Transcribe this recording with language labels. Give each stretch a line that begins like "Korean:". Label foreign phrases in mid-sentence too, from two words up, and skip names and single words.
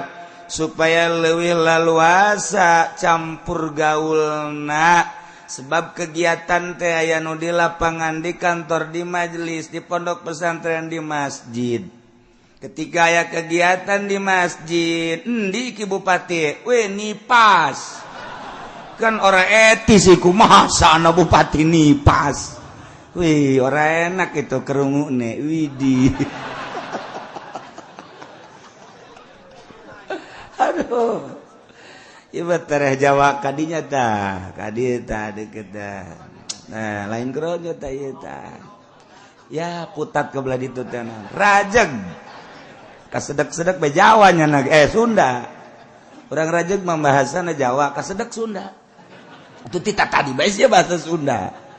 Sundanese: supaya leuwih laluasa campur gaulna sebab kegiatan teh aya nu di lapangan di kantor di majelis di pondok pesantren di masjid ketika aya kegiatan di masjid
Javanese: endi ki bupati we nipas kan ora etis iku masa ana bupati nipas wih ora enak itu kerungune widi
Sundanese: aduh ieu tereh Jawa kadinya tah kadi tah deukeut tah nah lain krojo tah ieu tah ya putat ke belah ditu teh rajeg kasedek-sedek be Jawa nya Sunda urang rajeg mah bahasana Jawa kasedek Sunda itu tita tadi bae sia bahasa Sunda